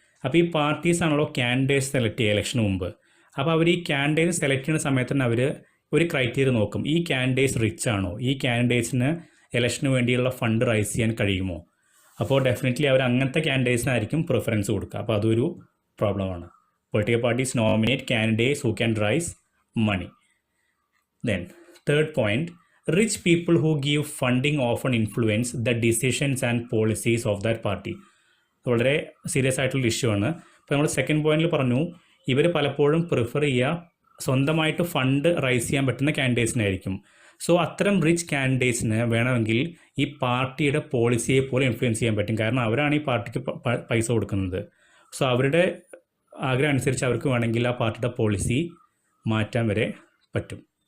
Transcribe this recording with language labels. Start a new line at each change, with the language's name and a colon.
Malayalam: അപ്പോൾ ഈ പാർട്ടീസ് ആണല്ലോ കാൻഡിഡേറ്റ്സ് സെലക്ട് ചെയ്യുക ഇലക്ഷന് മുമ്പ്. അപ്പോൾ അവർ ഈ കാൻഡിഡേറ്റ്സ് സെലക്ട് ചെയ്യുന്ന സമയത്ത് തന്നെ അവർ ഒരു ക്രൈറ്റീരിയ നോക്കും, ഈ കാൻഡിഡേറ്റ്സ് റിച്ച് ആണോ, ഈ കാൻഡിഡേറ്റ്സിന് ഇലക്ഷന് വേണ്ടിയുള്ള ഫണ്ട് റൈസ് ചെയ്യാൻ കഴിയുമോ. അപ്പോൾ ഡെഫിനറ്റ്ലി അവർ അങ്ങനത്തെ കാൻഡിഡേറ്റ്സിനായിരിക്കും പ്രിഫറൻസ് കൊടുക്കുക. അപ്പോൾ അതൊരു പ്രോബ്ലമാണ്.
English: Political parties nominate candidates who can raise money. Then, third point, rich people who give funding often influence the decisions and policies of that party.
Malayalam: വളരെ സീരിയസ് ആയിട്ടുള്ള ഇഷ്യൂ ആണ്. ഇപ്പോൾ നമ്മൾ സെക്കൻഡ് പോയിന്റിൽ പറഞ്ഞു, ഇവർ പലപ്പോഴും പ്രിഫർ ചെയ്യുക സ്വന്തമായിട്ട് ഫണ്ട് റൈസ് ചെയ്യാൻ പറ്റുന്ന കാൻഡിഡേറ്റ്സിനായിരിക്കും. സോ അത്തരം റിച്ച് കാൻഡിഡേറ്റ്സിന് വേണമെങ്കിൽ ഈ പാർട്ടിയുടെ പോളിസിയെ പോലെ ഇൻഫ്ലുവൻസ് ചെയ്യാൻ പറ്റും. കാരണം അവരാണ് ഈ പാർട്ടിക്ക് പൈസ കൊടുക്കുന്നത്. സോ അവരുടെ ആഗ്രഹം അനുസരിച്ച് അവർക്ക് വേണമെങ്കിൽ ആ പാർട്ടിയുടെ പോളിസി മാറ്റാൻ വരെ പറ്റും.